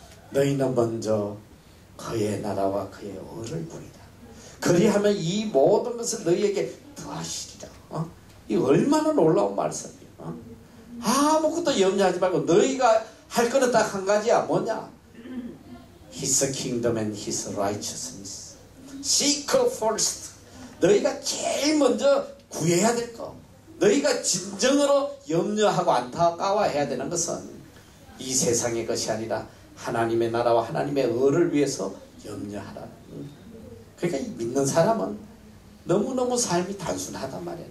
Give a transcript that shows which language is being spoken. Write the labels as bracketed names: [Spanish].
[Korean] 너희는 먼저 그의 나라와 그의 의를 구하라. 그리하면 이 모든 것을 너희에게 더하시리라. 이 얼마나 놀라운 말씀이야. 아무것도 염려하지 말고 너희가 할 거는 딱 한 가지야. 뭐냐? [English] His kingdom and His righteousness. Seek first. [Korean] 너희가 제일 먼저 구해야 될 거. 너희가 진정으로 염려하고 안타까워해야 되는 것은 이 세상의 것이 아니라 하나님의 나라와 하나님의 의를 위해서 염려하라. 그러니까 믿는 사람은 너무너무 삶이 단순하단 말이야.